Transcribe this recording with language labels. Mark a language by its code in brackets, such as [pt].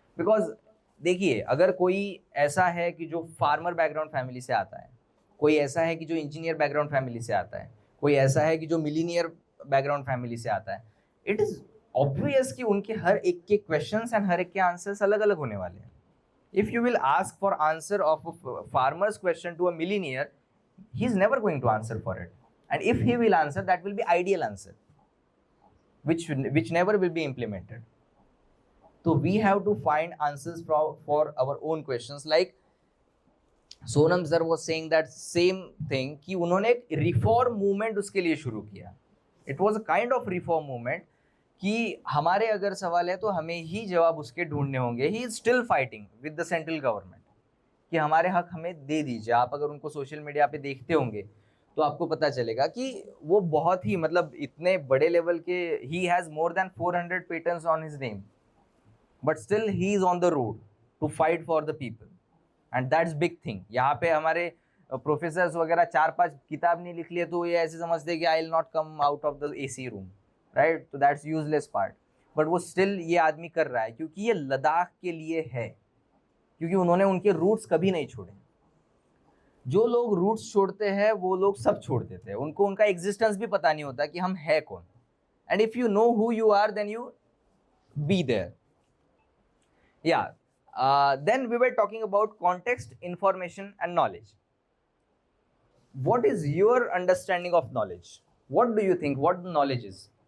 [hi] Because देखिए अगर कोई ऐसा है कि जो फार्मर बैकग्राउंड फैमिली से आता है, कोई ऐसा है कि जो इंजीनियर बैकग्राउंड फैमिली से आता है, कोई ऐसा है कि जो मिलीनियर बैकग्राउंड फैमिली से आता है, [en] it is obvious [hi] कि उनके हर एक के क्वेश्चंस एंड हर एक के आंसर्स अलग अलग होने वाले हैं। [en] If you will ask for answer of farmers question to a millionaire, he is never going to answer for it, and if he will answer that will be ideal answer which never will be implemented. So we have to find answers for our own questions. Like [hi] Sonam sir [en] was saying that same thing [hi] कि उन्होंने एक reform movement उसके लिए शुरू किया। [en] it was a kind of [hi] reform movement कि हमारे अगर सवाल है तो हमें ही जवाब उसके ढूंढने होंगे। [en] he is still fighting with the central government [hi] कि हमारे हक हमें दे दीजिए। आप अगर उनको सोशल मीडिया पे देखते होंगे तो आपको पता चलेगा कि वो बहुत ही मतलब इतने बड़े लेवल के, [en] He has more than 400 patents on his name, but still he is on the road to fight for the people, and that's big thing. [hi] यहाँ पे हमारे प्रोफेसर्स वगैरह 4-5 किताब नहीं लिख लिए तो ये ऐसे समझते कि [en] I will not come out of the AC room, [hi] right, तो [en] that's useless part, but [hi] वो स्टिल ये आदमी कर रहा है क्योंकि ये लद्दाख के लिए है, क्योंकि उन्होंने उनके रूट्स कभी नहीं छोड़े। जो लोग रूट्स छोड़ते हैं वो लोग सब छोड़ देते हैं, उनको उनका एग्जिस्टेंस भी पता नहीं होता कि हम है कौन, [en] And if you know who you are then you be there. या then we were talking about context, information and knowledge. What is your understanding of knowledge? What do you think what knowledge is?